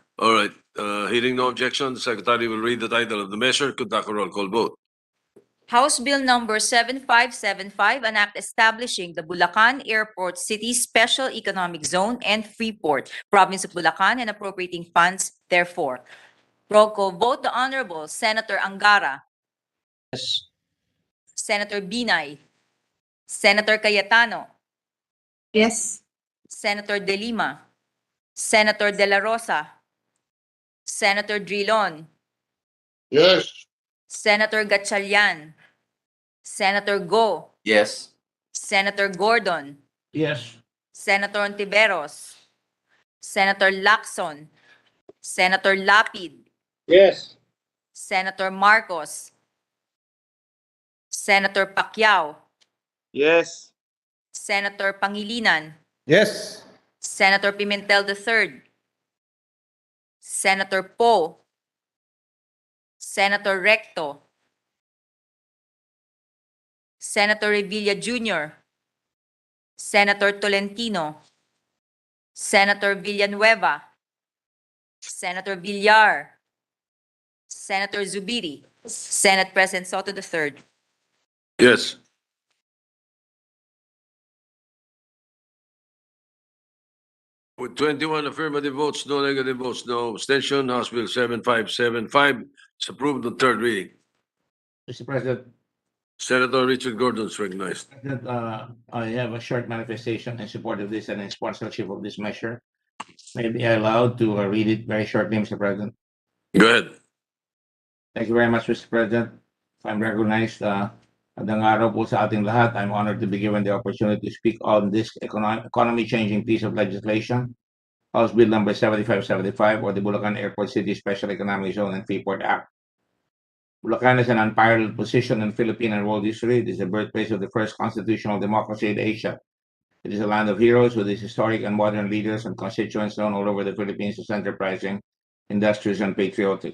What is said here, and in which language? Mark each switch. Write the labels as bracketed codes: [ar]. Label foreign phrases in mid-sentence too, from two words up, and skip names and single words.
[en] All right, hearing no objection, the Secretary will read the title of the measure, conduct a roll call vote. House Bill number 7575, an act establishing the Bulacan Airport City Special Economic Zone and Freeport, Province of Bulacan, and appropriating funds therefore. Roll call vote, the Honorable Senator Angara. Yes. Senator Binay. Senator Cayetano. Yes. Senator De Lima. Senator De La Rosa. Senator Drilon. Yes. Senator Gatchalian. Senator Go. Yes. Senator Gordon. Yes. Senator Ontiveros. Senator Lacson. Senator Lapid. Yes. Senator Marcos. Senator Pacquiao. Yes. Senator Pangilinan. Yes. Senator Pimentel III. Senator Poe. Senator Recto. Senator Revilla Jr. Senator Tolentino. Senator Villanueva. Senator Villar. Senator Zubiri. Senate President Soto III. Yes. With 21 affirmative votes, no negative votes, no abstention, House Bill 7575 is approved on third reading. Mr. President, Senator Richard Gordon is recognized. I have a short manifestation in support of this and in sponsorship of this measure. May I be allowed to read it very shortly, Mr. President? Go ahead. Thank you very much, Mr. President. If I'm recognized, [tl] magandang araw po sa ating lahat. [en] I'm honored to be given the opportunity to speak on this economy-changing piece of legislation, House Bill number 7575, or the Bulacan Airport City Special Economic Zone and Freeport Act. Bulacan is an unparalleled position in Philippine and world history. It is the birthplace of the first constitutional democracy in Asia. It is a land of heroes with its historic and modern leaders and constituents known all over the Philippines as enterprising, industrious, and patriotic.